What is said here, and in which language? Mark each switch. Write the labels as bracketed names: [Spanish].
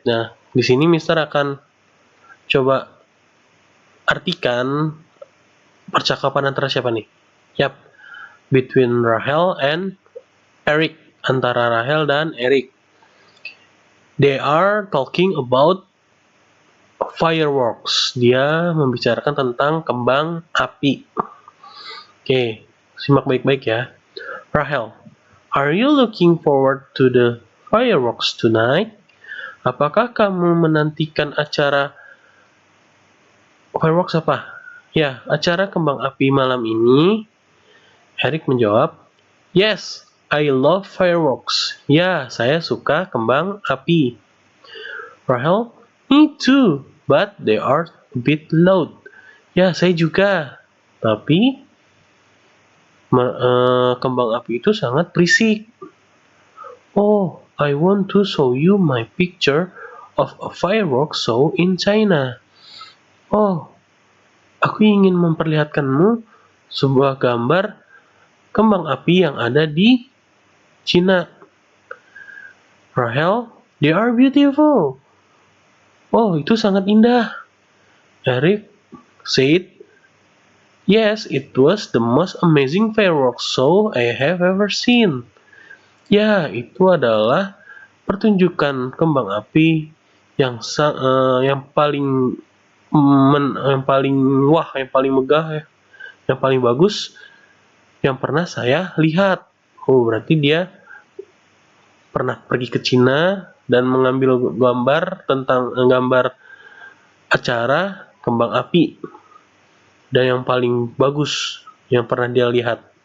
[Indonesian] Nah, di sini Mister akan coba artikan percakapan antara siapa nih? [English] Yap, between Rahel and Eric. [Indonesian] Antara Rahel dan Eric. [English] They are talking about fireworks. [Indonesian] Dia membicarakan tentang kembang api. Oke, simak baik-baik ya. [English] Rahel, are you looking forward to the fireworks tonight? [Indonesian] Apakah kamu menantikan acara fireworks apa? Ya, acara kembang api malam ini. Eric menjawab, [English] yes, I love fireworks. [Indonesian] Ya, saya suka kembang api. [English] Rahel, me too, but they are a bit loud. [Indonesian] Ya, saya juga. Tapi kembang api itu sangat berisik. [English] Oh, I want to show you my picture of a fireworks show in China. [Indonesian] Oh, aku ingin memperlihatkanmu sebuah gambar kembang api yang ada di Cina. [English] Rahel, they are beautiful. [Indonesian] Oh, itu sangat indah. [English] Eric said, yes, it was the most amazing fireworks show I have ever seen. [Indonesian] Ya, itu adalah pertunjukan kembang api yang paling yang paling megah ya, yang paling bagus yang pernah saya lihat. Oh, berarti dia pernah pergi ke Cina dan mengambil gambar acara kembang api dan yang paling bagus yang pernah dia lihat.